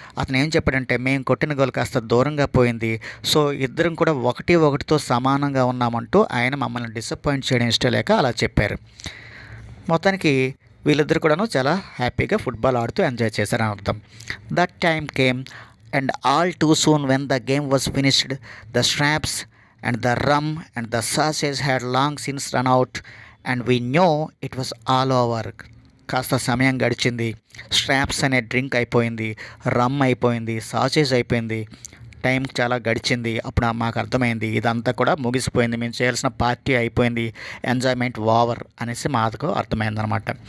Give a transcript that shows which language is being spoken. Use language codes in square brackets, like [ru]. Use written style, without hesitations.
[te] అతను ఏం చెప్పాడంటే మేము కొట్టిన గోల్ కాస్త దూరంగా పోయింది, సో ఇద్దరం కూడా 1-1తో సమానంగా ఉన్నామంటూ ఆయన మమ్మల్ని డిసప్పాయింట్ చేయడం ఇష్టం లేక అలా చెప్పారు. మొత్తానికి వీళ్ళిద్దరు కూడాను చాలా హ్యాపీగా ఫుట్బాల్ ఆడుతూ ఎంజాయ్ చేశారని అర్థం. [en] That time came and all too soon when the game was finished. The straps and the rum and the sausage had long since run out and we knew it was all over. [te] కాస్త సమయం గడిచింది, straps అనే drink అయిపోయింది, రమ్ అయిపోయింది, sausage అయిపోయింది, time చాలా గడిచింది. అప్పుడు మాకు అర్థమైంది ఇదంతా కూడా ముగిసిపోయింది, మేము చేయాల్సిన పార్టీ అయిపోయింది, ఎంజాయ్మెంట్ ఓవర్ అనేసి మాకు అర్థమైందనమాట.